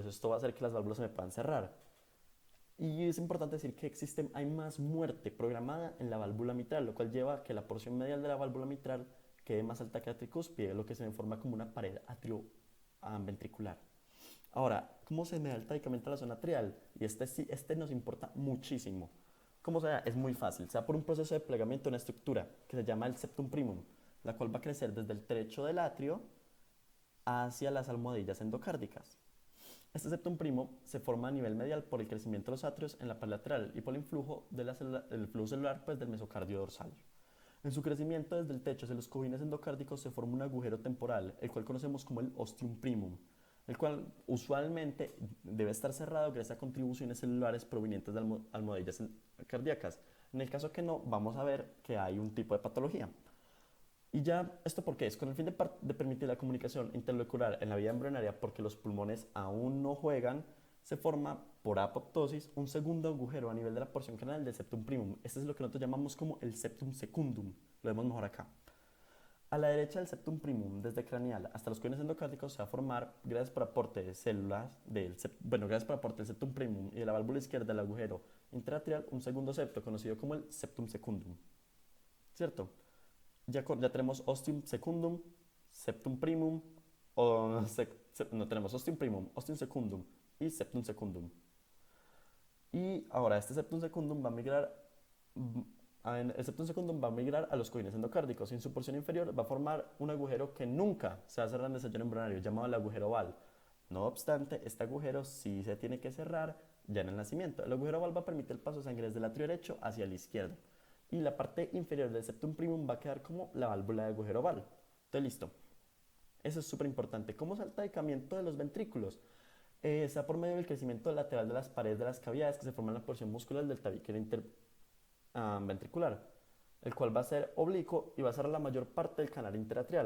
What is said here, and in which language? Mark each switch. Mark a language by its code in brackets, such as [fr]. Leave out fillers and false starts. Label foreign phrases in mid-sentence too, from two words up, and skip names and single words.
[es] Esto va a hacer que las válvulas se me puedan cerrar. Y es importante decir que hay más muerte programada en la válvula mitral, lo cual lleva a que la porción medial de la válvula mitral quede más alta que la tricúspide, lo que se forma como una pared atrioventricular. Ahora, ¿cómo se me da el tabicamiento a la zona atrial? Y este nos importa muchísimo. ¿Cómo se da? Es muy fácil. Se da por un proceso de plegamiento de una estructura que se llama el [la] septum primum, [es] la cual va a crecer desde el trecho del atrio hacia las almohadillas endocárdicas. Este [la] septum primo [es] se forma a nivel medial por el crecimiento de los atrios en la pared lateral y por el influjo, flujo celular pues, del mesocardio dorsal. En su crecimiento desde el techo hacia los cojines endocárdicos se forma un agujero temporal, el cual conocemos como el [la] ostium primum, [es] el cual usualmente debe estar cerrado gracias a contribuciones celulares provenientes de almohadillas cardíacas. En el caso que no, vamos a ver que hay un tipo de patología. Y ya, ¿esto por qué? Es con el fin de permitir la comunicación interlocular en la vía embrionaria, porque los pulmones aún no juegan, se forma por apoptosis un segundo agujero a nivel de la porción canal del [la] septum primum. [es] Este es lo que nosotros llamamos como el [la] septum secundum. [es] Lo vemos mejor acá. A la derecha del [la] septum primum, [es] desde craneal hasta los cojines endocárdicos, se va a formar, gracias por aporte de células, gracias por aporte del [la] septum primum [es] y de la válvula izquierda del agujero interatrial, un segundo septo conocido como el [la] septum secundum. [es] ¿Cierto? Ya tenemos [la] ostium secundum, septum primum, [es] no tenemos [la] ostium primum, ostium secundum [es] y [la] septum secundum. [es] Y ahora este [la] septum secundum [es] va a migrar, el [la] septum secundum [es] va a migrar a los cojines endocárdicos y en su porción inferior va a formar un agujero que nunca se va a cerrar en el desayuno embrionario, llamado el agujero oval. No obstante, este agujero sí se tiene que cerrar ya en el nacimiento. El agujero oval va a permitir el paso de sangre desde el atrio derecho hacia el izquierdo. Y la parte inferior del [la] septum primum [es] va a quedar como la válvula de agujero oval. Entonces, listo. Eso es súper importante. ¿Cómo es el tancamiento de los ventrículos? Se da por medio del crecimiento lateral de las paredes de las cavidades que se forman en la porción muscular del tabique ventricular, el cual va a ser oblicuo y va a ser la mayor parte del canal interatrial.